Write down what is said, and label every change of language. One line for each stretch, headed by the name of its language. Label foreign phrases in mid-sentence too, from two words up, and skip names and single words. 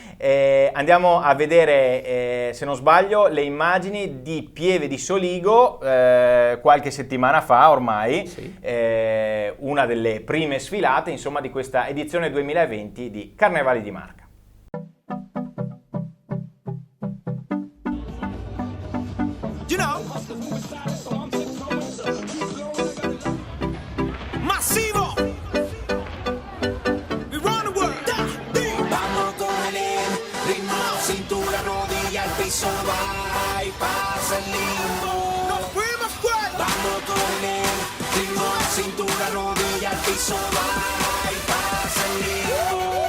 Italian: Andiamo a vedere, se non sbaglio, le immagini di Pieve di Soligo qualche settimana fa ormai, sì, una delle prime sfilate insomma di questa edizione 2020 di Carnevali di Marca. Massivo.
Spanish: Vamos con el ritmo, cintura, rodilla, al piso, vai, pasa el limbo. Nos fuimos pues. Vamos con el ritmo, cintura, rodilla, al piso, vai, pasa el limbo.